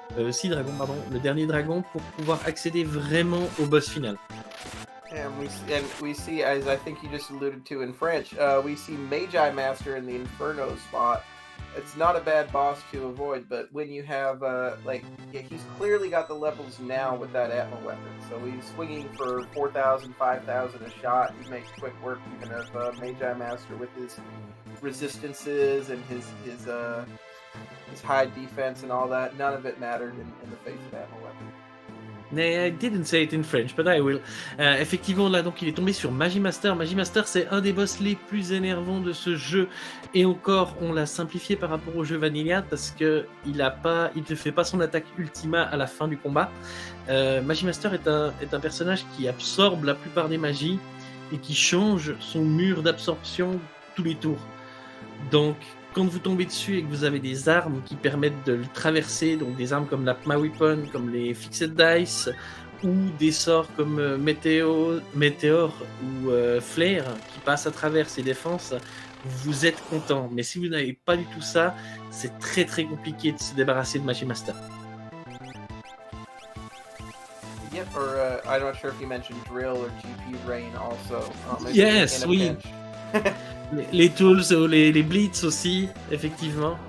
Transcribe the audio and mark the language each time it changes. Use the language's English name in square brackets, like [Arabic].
[French] 6 dragons, pardon, le dernier dragon pour pouvoir accéder vraiment au boss final. [English] And we see, as I think you just alluded to in French, we see Magi Master in the Inferno spot. It's not a bad boss to avoid, but when you have, he's clearly got the levels now with that Atma weapon. So he's swinging for 4,000, 5,000 a shot. He makes quick work even of Magi Master with his resistances and his high defense and all that. None of it mattered in the face of Atma weapon. I didn't say it in French, but I will. [French] Effectivement, là, donc, il est tombé sur Magimaster. Magimaster, c'est un des boss les plus énervants de ce jeu. Et encore, on l'a simplifié par rapport au jeu Vanilla parce que il ne fait pas son attaque ultima à la fin du combat. Magimaster est un personnage qui absorbe la plupart des magies et qui change son mur d'absorption tous les tours. Donc, quand vous tombez dessus et que vous avez des armes qui permettent de le traverser, donc des armes comme la Pma Weapon, comme les Fixed Dice, ou des sorts comme Météor ou Flare qui passent à travers ses défenses, vous êtes content. Mais si vous n'avez pas du tout ça, c'est très très compliqué de se débarrasser de Magimaster. [English] Yep, or I'm not sure if you mentioned Drill or GP Rain also. Yes, oui. [French] Les tools ou les blitz aussi, effectivement.